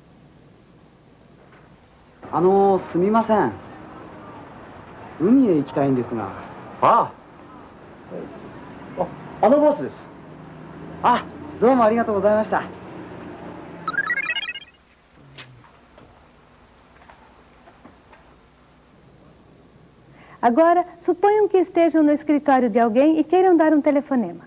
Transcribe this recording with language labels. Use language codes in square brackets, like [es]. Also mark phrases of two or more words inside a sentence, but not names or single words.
[ja] すみません. 海へ行きたいんですが。ああ、あのボスです。あ、どうもありがとうございました。 [pt] Agora, suponham que estejam no escritório de alguém e queiram dar um telefonema.